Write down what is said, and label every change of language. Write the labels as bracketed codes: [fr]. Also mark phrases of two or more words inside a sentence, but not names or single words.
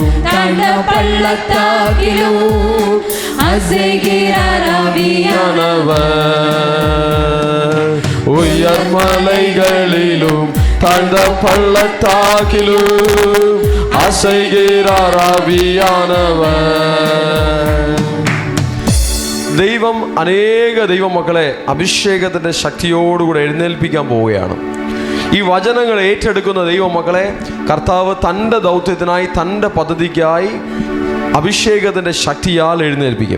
[ta] தாழ்ந்த பள்ளத்தாக்கிலும் அசைகிறார் ஆவியானவர். உயர்மலைகளிலும் தாழ்ந்த பள்ளத்தாக்கிலும் அசைகிறார் ആവിയാനവർ. [ml] ദൈവം അനേക ദൈവമക്കളെ അഭിഷേകത്തിൻ്റെ ശക്തിയോടുകൂടെ എഴുന്നേൽപ്പിക്കാൻ പോവുകയാണ്. ഈ വചനങ്ങൾ ഏറ്റെടുക്കുന്ന ദൈവമക്കളെ കർത്താവ് തൻ്റെ ദൗത്യത്തിനായി, തൻ്റെ പദ്ധതിക്കായി അഭിഷേകത്തിൻ്റെ ശക്തിയാൽ എഴുന്നേൽപ്പിക്കും.